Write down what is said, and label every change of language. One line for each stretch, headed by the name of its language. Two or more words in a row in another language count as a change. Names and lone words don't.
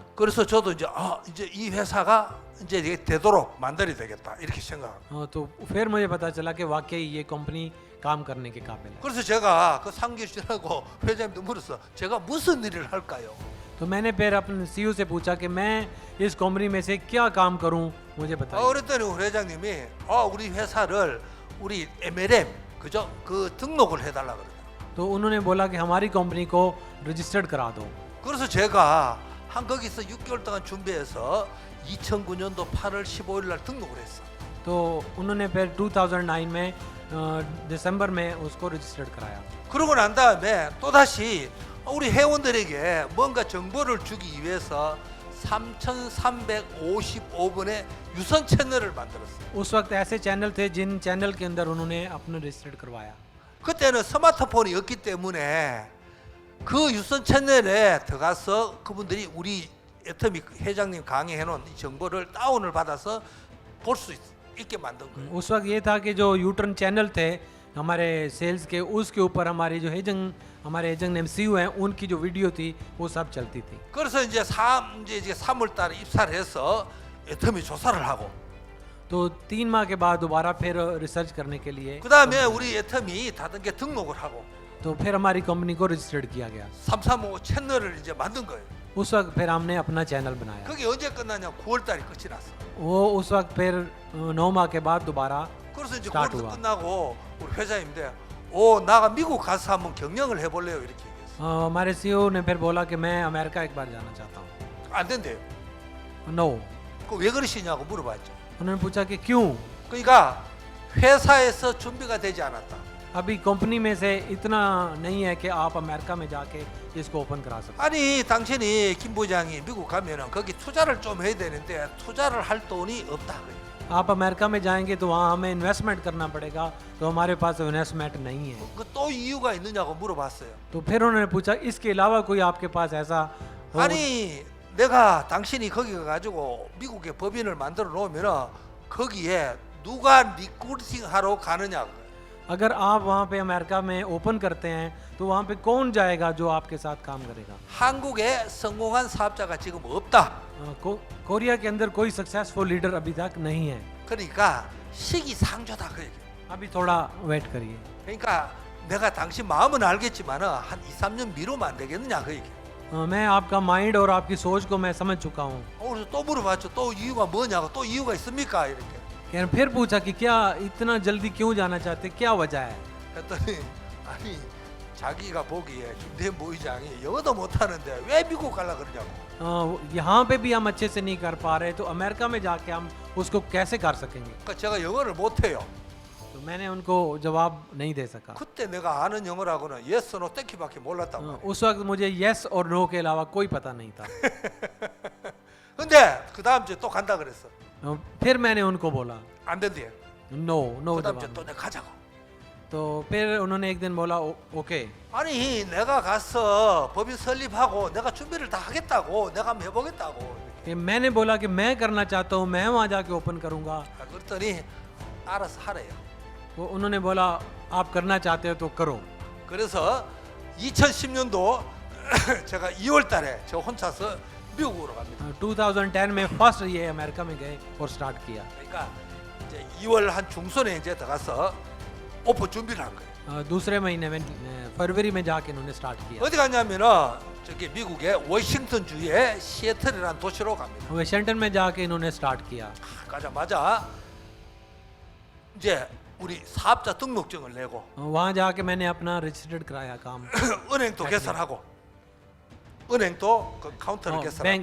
Korean: 그래서 저도 이제 이 회사가 이제 이게 되도록 만들어야 되겠다 이렇게 생각합니다.
Hindi: तो फिर मुझे पता चला कि वाकई ये कंपनी काम करने के काबिल है।
Korean: 그래서 제가 그 3개월 지나고 회장님도 물었어. 제가 무슨 일을 할까요?
Hindi: तो मैंने फिर अपने सीईओ से पूछा कि मैं इस कंपनी में से क्या काम करूं, मुझे बताइए।
Korean: 그랬더니 우리 회장님이 우리 회사를 우리 MLM 그죠? 그 등록을 해달라 그러더라고요.
Hindi: तो उन्होंने बोला कि हमारी कंपनी को रजिस्टर्ड करा दो।
Korean: 그래서 제가 한 거기서 6개월 동안 준비해서 2009년도 8월 15일 날 등록을 했어.
Hindi: तो उन्होंने फिर 2009 में दिसंबर में उसको रजिस्टर्ड कराया।
Korean: 그러고 난 다음에 또다시 우리 회원들에게 뭔가 정보를 주기 위해서 3,355번의 유선 채널을 만들었어.
Hindi: उस वक्त ऐसे चैनल थे जिन चैनल के अंदर उन्होंने अपना रजिस्टर्ड करवाया।
Korean: 그때는 스마트폰이 없기 때문에 그 유선 채널에 들어가서 그분들이 우리 애터미 회장님 강의해 놓은 이 정보를 다운을 받아서 볼 수 있게 만든 거예요.
Hindi: उस वक्त ये था कि जो
English: U-turn channel
Hindi: थे हमारे सेल्स के, उसके ऊपर हमारे जो हमारे एजेंट MCU हैं उनकी जो वीडियो थी वो सब चलती थी।
Korean: 그래서 이제 3월 달에 입사를 해서 애터미 조사를 하고
Hindi: तो 3 माह के बाद दोबारा फिर रिसर्च करने के लिए
Korean: 그다음에 우리 애터미 다른 게 등록을 하고
Hindi: तो फिर हमारी कंपनी को रजिस्टर्ड किया गया।
Korean: 335 채널을 이제 만든 거예요.
Hindi: उस वक्त फिर हमने अपना चैनल बनाया।
Korean: 그게 언제 끝나냐? 9월 달에 끝이 났어.
Hindi: वो उस वक्त फिर 9 माह के बाद दोबारा
Korean: 그래서 이제 스타트 9월
Hindi: हुआ।
Korean: 끝나고 우리 회장님인데 나가 미국 가서 한번 경영을 해볼래요 이렇게 얘기했어.
Hindi: हमारे CEO ने फिर बोला कि मैं अमेरिका एक बार जाना चाहता हूँ।
Korean: 안 된대요.
Hindi: नो।
Korean: 그 왜 그러시냐고 물어봤죠.
Hindi: उन्होंने पूछा कि क्यों?
Korean: 그러니까 회사에서 준비가 되지 않았다.
Hindi: अभी कंपनी में से इतना नहीं है कि आप अमेरिका में जाके इसको ओपन करा सकते।
Korean: 아니 당신이 김 부장이 미국 가면은 거기 투자를 좀 해야 되는데 투자를 할 돈이 없다.
Hindi: आप अमेरिका में जाएंगे तो वहाँ हमें इन्वेस्टमेंट करना पड़ेगा, तो हमारे पास इन्वेस्टमेंट नहीं है।
Korean: 그 또 이유가 있느냐고 물어봤어요.
Hindi: तो फिर उन्होंने पूछा इसके अलावा कोई आपके पास ऐसा हो?
Korean: 아니 내가 당신이 거기 가가지고 미국에 법인을 만들어 놓으면은 거기에 누가 리크루팅 하러 가느냐고.
Hindi: अगर आप वहाँ पे अमेरिका में ओपन करते हैं तो वहाँ पे कौन जाएगा जो आपके साथ काम करेगा?
Korean: 한국에 성공한 사업자가 지금 없다.
Hindi: कोरिया के अंदर कोई
English: successful leader
Hindi: अभी तक नहीं है।
Korean: 그러니까 시기상조다 그 얘기.
Hindi: अभी थोड़ा वेट करिए।
Korean: 그러니까 내가 당신 마음은 알겠지만은 한 2, 3년 미루면 안 되겠느냐 그 얘기.
Hindi: मैं आपका माइंड और आपकी सोच को मैं समझ चुका हूँ।
Korean: 그래서 또 물어봤죠. 또 이유가 뭐냐고. 또 이유가 있습니까? 이렇게.
Hindi: फिर पूछा कि क्या इतना जल्दी क्यों जाना चाहते, क्या वजह है?
Korean: 그랬더니 아니 자기가 보기에 김대현 부의장이 영어도 못하는데 왜 미국 가려 그러냐고.
Hindi: यहाँ पे भी हम अच्छे से नहीं कर पा रहे तो अमेरिका में जाके हम उसको कैसे कर सकेंगे?
Korean: 그러니까 제가 영어를 못해요.
Hindi: तो मैंने उनको जवाब नहीं दे सका।
Korean: 그때 내가 아는 영어라고는
English: yes, no,
Korean: 땡큐밖에 몰랐단 말이에요.
Hindi: उस वक्त मुझे यस और नो के अलावा कोई पता नहीं था।
Korean: 근데 그 다음 주에 또 간다 그랬어.
Hindi: फिर मैंने उनको बोला
Korean: 안 된대.
English: no no
Korean: 그 다음 주에
Hindi: जवाब।
Korean: 또 내가 가자고.
Hindi: तो फिर उन्होंने एक दिन बोला ओके।
Korean: 아니 내가 가서 법인 설립하고 내가 준비를 다 하겠다고. 내가 한번 해보겠다고.
Hindi: कि मैंने बोला कि मैं करना चाहता हूँ, मैं वहाँ जाके ओपन करूँगा।
Korean: 그랬더니 알아서 하래요.
Hindi: वो उन्होंने बोला आप करना चाहते हो तो करो।
Korean: 그래서 2010년도 제가 2월 달에 저 혼자서 미국으로 갑니다.
Hindi: 2010 में फर्स्ट ये अमेरिका में गए और स्टार्ट किया।
Korean: 그러니까 이제 2월 한 중순에 이제 들어가서 오픈 준비를 한 거예요.
Hindi: दूसरे महीने में फरवरी में जाके इन्होंने स्टार्ट किया।
Korean: 어디 갔냐면은 저기 미국의 워싱턴 주의 시애틀이라는 도시로 갑니다.
Hindi: वाशिंगटन में जाके इन्होंने स्टार्ट किया।
Korean: 가자마자 이제 우리 사업자 등록증을 내고
Hindi: वहाँ जाके मैंने अपना रजिस्टर्ड कराया काम।
Korean: 은행도 개설하고 은행도 그 카운터를 개설하고